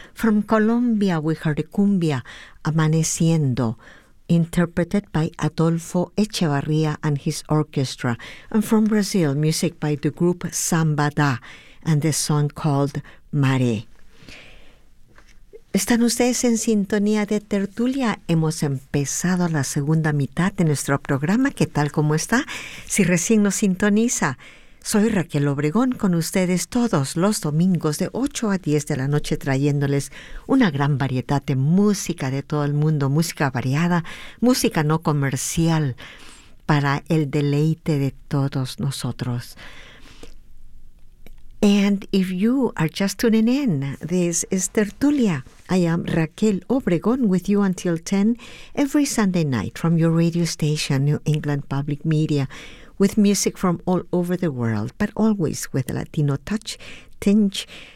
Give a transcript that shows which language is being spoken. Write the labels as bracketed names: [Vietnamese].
[English] From Colombia, we heard a cumbia, Amaneciendo, interpreted by Adolfo Echevarría and his orchestra. And from Brazil, music by the group Sambada and the song called Maré. [Spanish] Están ustedes en sintonía de Tertulia. Hemos empezado la segunda mitad de nuestro programa. ¿Qué tal? ¿Cómo está? Si recién nos sintoniza, soy Raquel Obregón con ustedes todos los domingos de 8 a 10 de la noche, trayéndoles una gran variedad de música de todo el mundo, música variada, música no comercial, para el deleite de todos nosotros. [English] And if you are just tuning in, this is Tertulia. I am Raquel Obregón with you until 10 every Sunday night from your radio station, New England Public Media, with music from all over the world, but always with a Latino tinge.